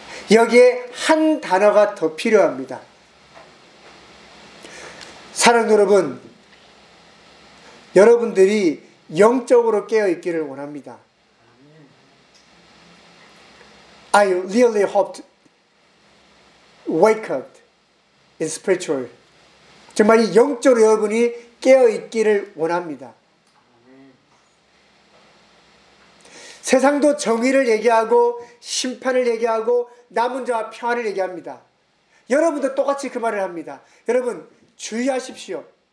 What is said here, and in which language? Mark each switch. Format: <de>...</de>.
<ko>여기에 한 단어가 더 필요합니다. 사랑 여러분, 여러분들이 영적으로 깨어 있기를 원합니다.</ko> <en>I really hope to wake up in spiritual.</en> <ko>정말 이 영적으로 여러분이 깨어 있기를 원합니다. 세상도 정의를 얘기하고 심판을 얘기하고 남은 자와 평화를 얘기합니다. 여러분도 똑같이 그 말을 합니다. 여러분 주의하십시오.</ko>